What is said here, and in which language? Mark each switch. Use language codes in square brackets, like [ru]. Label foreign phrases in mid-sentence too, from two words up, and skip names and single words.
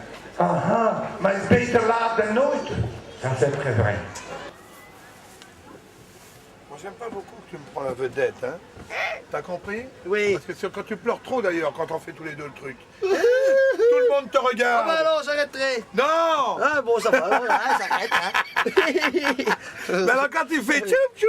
[nl] Aha, maar het is beter laat dan nooit. Dat is het vrai. [fr] Moi, j'aime pas beaucoup que tu me prends la vedette, hein. T'as compris? Oui. Parce que c'est quand tu pleures trop d'ailleurs, quand on fait tous les deux le truc. Tout le monde te Ah regarde. bah non, j'arrêterai. Non. Ah bon, ça va, voilà, j'arrête. Hein. Mais alors quand tu fais tchoup tchoup,